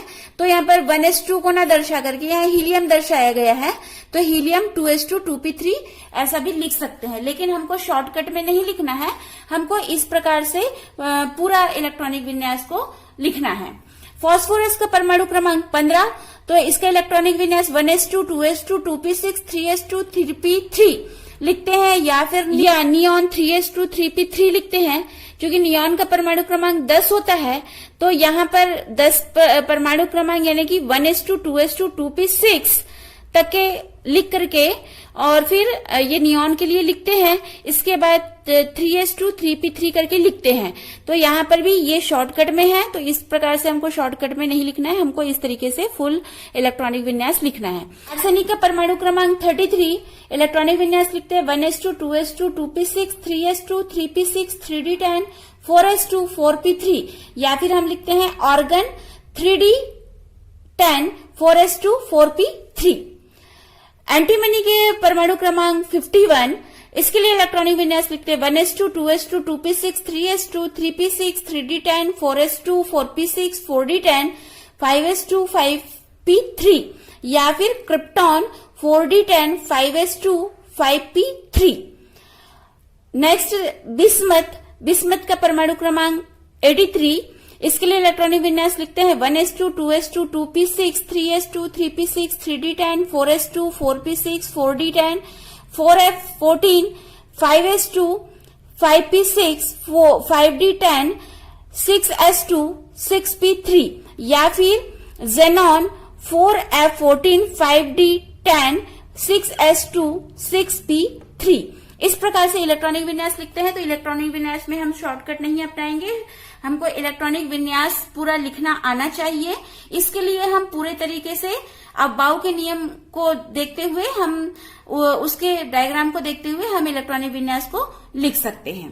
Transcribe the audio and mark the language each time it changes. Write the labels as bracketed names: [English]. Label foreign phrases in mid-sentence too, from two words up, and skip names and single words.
[Hindi] तो यहाँ पर 1s2 को ना दर्शा करके यहाँ हीलियम दर्शाया गया है, तो हीलियम 2s2 2p3 ऐसा भी लिख सकते हैं। लेकिन हमको शॉर्टकट में नहीं लिखना है, हमको इस प्रकार से पूरा इलेक्ट्रॉनिक विन्यास को लिखना है। फास्फोरस का परमाणु क्रमांक 15, तो इसका इलेक्ट्रॉनिक विन्यास 1s2 2s2 2p6 3s2 3p3 लिखते हैं, या फिर नियॉन 3s2 3p3 लिखते हैं। क्योंकि नियॉन का परमाणु क्रमांक 10 होता है, तो यहाँ पर 10 परमाणु क्रमांक यानी कि 1s2 2s2 2p6 तक के लिख करके और फिर ये नियॉन के लिए लिखते हैं। इसके बाद 3s2 3p3 करके लिखते हैं। तो यहाँ पर भी ये शॉर्टकट में है, तो इस प्रकार से हमको शॉर्टकट में नहीं लिखना है, हमको इस तरीके से [English] full electronic [Hindi] विन्यास लिखना है। आर्सेनिक का परमाणु क्रमांक 33, इलेक्ट्रॉनिक विन्यास लिखते हैं 1s2 2s2 2p6 3s2 3p6 3d10 4s2 4p3, या फिर हम लिखते हैं ऑर्गन 3d10 4s2 4p3। एंटीमनी के परमाणु क्रमांक 51, इसके लिए इलेक्ट्रॉनिक विन्यास लिखते हैं 1s2 2s2 2p6 3s2 3p6 3d10 4s2 4p6 4d10 5s2 5p3, या फिर क्रिप्टॉन 4d10 5s2 5p3। नेक्स्ट बिस्मथ, बिस्मथ का परमाणु क्रमांक 83, इसके लिए इलेक्ट्रॉनिक विन्यास लिखते हैं 1s2 2s2 2p6 3s2 3p6 3d10 4s2 4p6 4d10 4F14, 5S2, 5P6, 5D10, 6S2, 6P3 या फिर Xenon 4F14, 5D10, 6S2, 6P3। इस प्रकार से इलेक्ट्रॉनिक विन्यास लिखते हैं। तो इलेक्ट्रॉनिक विन्यास में हम शॉर्टकट नहीं अपनाएंगे, हमको इलेक्ट्रॉनिक विन्यास पूरा लिखना आना चाहिए। इसके लिए हम पूरे तरीके से अबाउ के नियम को देखते हुए, हम उसके डायग्राम को देखते हुए हम इलेक्ट्रॉनिक विन्यास को लिख सकते हैं।